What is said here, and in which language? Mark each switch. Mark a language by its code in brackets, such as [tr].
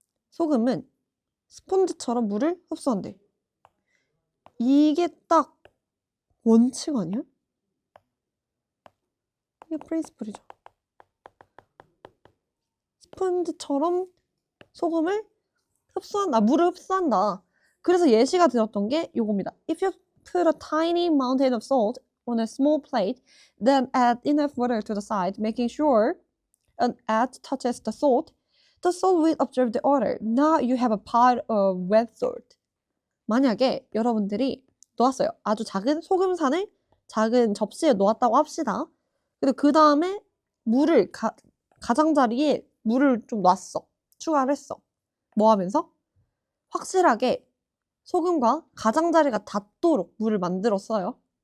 [ko] 소금은 스펀지처럼 물을 흡수한대. 이게 딱 원칙 아니야? 이게 프린시플이죠. 스펀지처럼 소금을 흡수한다. 물을 흡수한다. 그래서 예시가 들었던 게 요겁니다. [en] If you put a tiny mountain of salt on a small plate, then add enough water to the side, making sure an edge touches the salt will absorb the water. Now you have a pot of wet salt. [ko] 만약에 여러분들이 놓았어요. 아주 작은 소금산을 작은 접시에 놓았다고 합시다. 그리고 그 다음에 물을 가장자리에 물을 좀 놨어. 추가를 했어. 뭐 하면서? 확실하게 소금과 가장자리가 닿도록 물을 만들었어요.